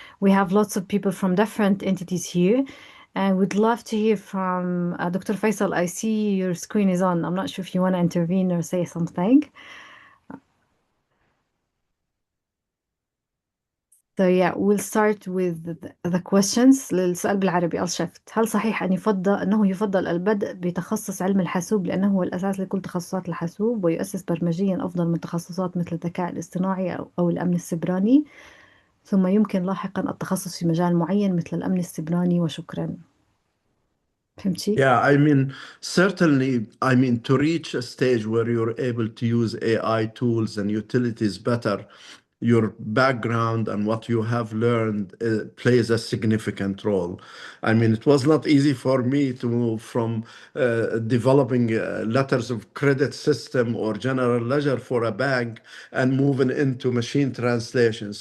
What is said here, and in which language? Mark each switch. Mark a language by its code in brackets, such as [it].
[en] We have lots of people from different entities here. And we'd love to hear from Dr. Faisal. I see your screen is on. I'm not sure if you want to intervene or say something. So yeah, we'll start with the questions. [ar] للسؤال بالعربي الشفت، هل صحيح أنه يفضل البدء بتخصص علم الحاسوب لأنه هو الأساس لكل تخصصات الحاسوب ويؤسس برمجيا أفضل من تخصصات مثل الذكاء الاصطناعي أو الأمن السيبراني، ثم يمكن لاحقا التخصص في مجال معين مثل الأمن السيبراني وشكرا. فهمتي؟ [en] Yeah, I mean, certainly, I mean, to reach a stage where you're able to use AI tools and utilities better, your background and what you have learned plays a significant role. I mean, it was not easy for me to move from developing letters of credit system or general ledger for a bank and moving into machine translation.